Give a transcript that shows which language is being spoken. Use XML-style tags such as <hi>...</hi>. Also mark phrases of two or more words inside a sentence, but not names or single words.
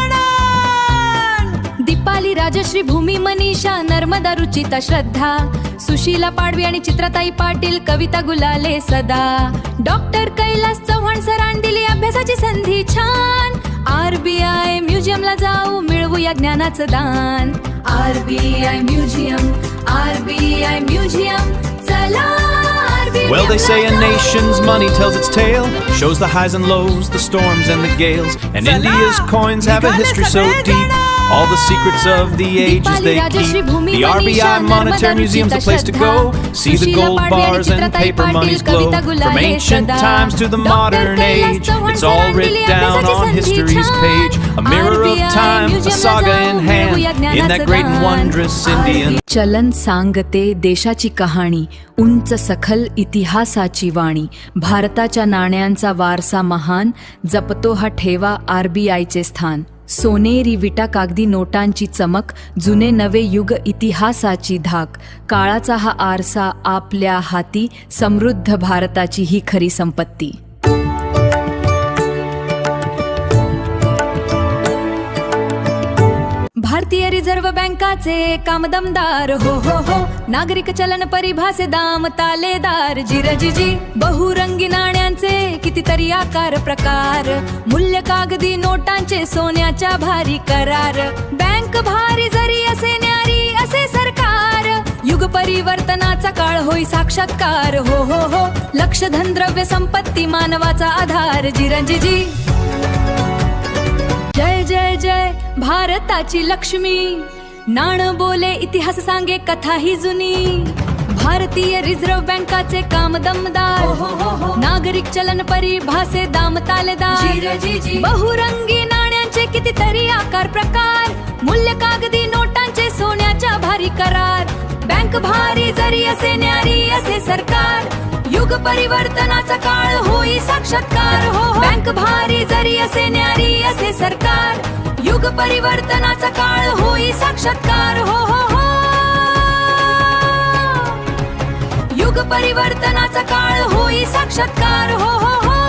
<mr>दीपाली, राजश्री, भूमी, मनीषा, नर्मदा, रुचिता, श्रद्धा, सुशीला पाडवी आणि चित्रताई पाटील, कविता गुलाले सदा. डॉक्टर कैलास चव्हाण सरांनी दिली अभ्यासाची संधी छान. RBI म्युझियमला जाऊ, मिळवूया ज्ञानाचं दान. RBI म्युझियम, RBI म्युझियम, चला RBI.</mr> <en>Well, they say a nation's money tells its tale, shows the highs and lows, the storms and the gales. And India's coins have a history so deep, all the secrets of the ages they keep. The RBI Monetary Museum's the place to go, see the gold bars and paper money's glow. From ancient times to the modern age, it's all written down on history's page. A mirror of time, a saga in hand, in that great and wondrous Indian.</en> <mr>चलन सांगते देशाची कहाणी, उंच सखल इतिहासाची वाणी. भारताच्या नाण्यांचा वारसा महान, जपतो हा ठेवा RBIचे स्थान. सोनेरी विटा कागदी नोटांची चमक, जुने नवे युग इतिहासाची धाक. काळाचा हा आरसा आपल्या हाती, समृद्ध भारताची ही खरी संपत्ती. भारतीय रिझर्व्ह बँकाचे काम दमदार, हो हो हो. नागरिक चलन परिभाषे दाम तालेदार. जिरजिजी बहुरंगी नाण्यांचे कितीतरी आकार प्रकार. मूल्य कागदी नोटांचे सोन्याच्या भारी करार. बँक भारी जरी असे न्यारी असे सरकार. युग परिवर्तनाचा काळ होई साक्षात्कार, हो हो हो. लक्ष धन द्रव्य संपत्ती मानवाचा आधार. जिरजिजी जय जय जय भारताची लक्ष्मी. नाण बोले इतिहास सांगे कथा ही जुनी. भारतीय रिझर्व्ह बँकाचे काम दमदार, नागरिक चलन परिभाषे दाम तालेदार. बहुरंगी नाण्यांचे कितीतरी आकार प्रकार. मूल्य कागदी नोटांचे सोन्याच्या भारी करार. बँक भारी जरी असे न्यारी असे सरकार. युग परिवर्तनाचा काळ होई साक्षात्कार, हो. बँक भारी जरी असे न्यारी असे सरकार. युग परिवर्तनाचा काळ होई साक्षात्कार, हो हो हो. युग परिवर्तनाचा काळ होई साक्षात्कार, हो हो हो.</mr>